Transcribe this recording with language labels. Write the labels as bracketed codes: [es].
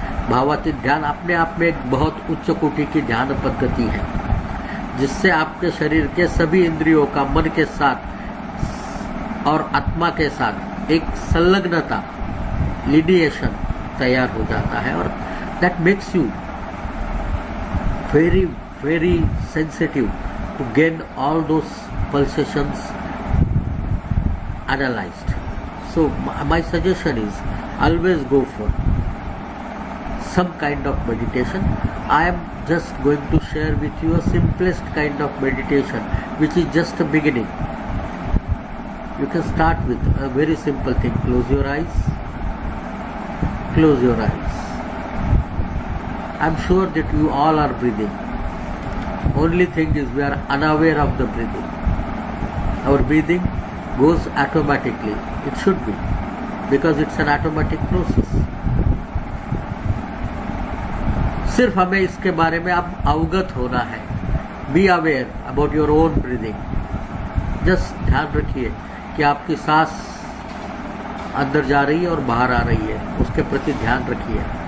[hi] भावातीत ध्यान अपने आप में एक बहुत उच्च कोटि की ध्यान पद्धति है, जिससे आपके शरीर के सभी इंद्रियों का मन के साथ और आत्मा के साथ एक संलग्नता, लिनिएशन तैयार हो जाता है, और [en] That makes you very very sensitive to gain all those pulsations analyzed. So my suggestion is always go for some kind of meditation. I am just going to share with you a simplest kind of meditation, which is just a beginning. You can start with a very simple thing. Close your eyes. Close your eyes. I'm sure that you all are breathing. Only thing is we are unaware of the breathing. Our breathing goes automatically. It should be, because it's an automatic process. [hi] सिर्फ हमें इसके बारे में अब अवगत होना है. [en] Be aware about your own breathing. [hi] Just ध्यान रखिए कि आपकी सांस अंदर जा रही है और बाहर आ रही है, उसके प्रति ध्यान रखिए.